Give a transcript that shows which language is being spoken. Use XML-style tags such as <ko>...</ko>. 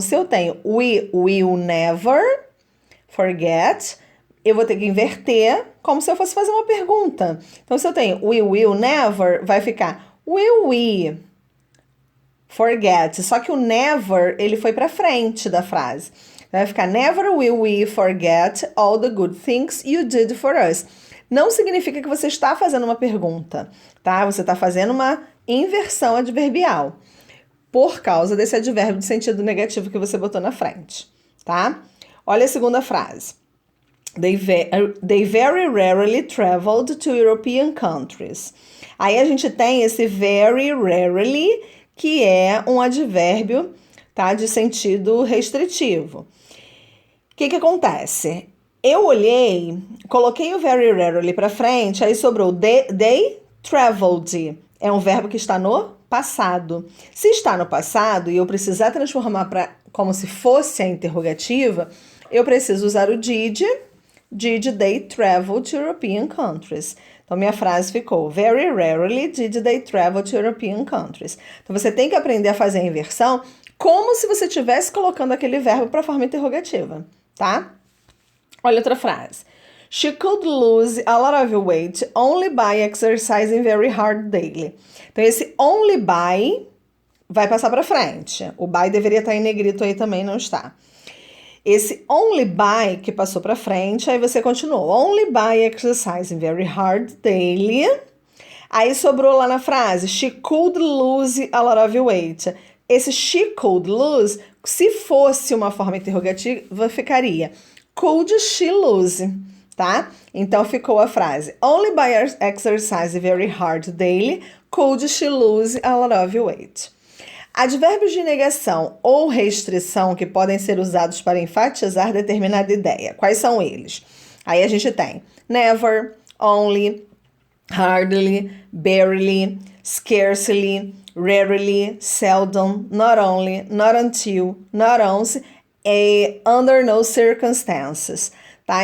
<pt>Se eu tenho</pt> <en>we will never forget,</en> <pt>eu vou ter que inverter como se eu fosse fazer uma pergunta. Então, se eu tenho</pt> <en>we will never,</en> <pt>vai ficar</pt> <en>will we forget.</en> <pt>Só que o never, ele foi para frente da frase. Vai ficar</pt> <en>never will we forget all the good things you did for us.</en> <pt>Não significa que você está fazendo uma pergunta, tá? Você está fazendo uma inversão adverbial por causa desse advérbio de sentido negativo que você botou na frente, tá? Olha a segunda frase.</pt> <en>They very rarely traveled to European countries.</en> <pt>Aí a gente tem esse very rarely, que é um advérbio, tá, de sentido restritivo. O que acontece? Eu olhei, coloquei o very rarely para frente, aí sobrou</pt> <en>they traveled.</en> <pt>É um verbo que está no passado. Se está no passado e eu precisar transformar para como se fosse a interrogativa, eu preciso usar o</pt> <en>did they travel to European countries.</en> <pt>Então, minha frase ficou:</pt> <en>Very rarely did they travel to European countries.</en> <pt>Então, você tem que aprender a fazer a inversão como se você estivesse colocando aquele verbo para a forma interrogativa, tá? Olha outra frase.</pt> <en>She could lose a lot of weight only by exercising very hard daily.</en> <pt>Então, esse only by vai passar para frente. O by deveria estar em negrito aí também, não está. Esse only by que passou para frente, aí você continuou.</pt> <en>Only by exercising very hard daily.</en> <pt>Aí sobrou lá na frase,</pt> <en>she could lose a lot of weight.</en> <pt>Esse she could lose, se fosse uma forma interrogativa, ficaria</pt> <en>could she lose,</en> <pt>tá? Então ficou a frase,</pt> <en>only by exercising very hard daily, could she lose a lot of weight.</en> <pt>Advérbios de negação ou restrição que podem ser usados para enfatizar determinada ideia. Quais são eles? Aí a gente tem never, only, hardly, barely, scarcely, rarely, seldom, not only, not until, not once, under no circumstances. Tá?</pt>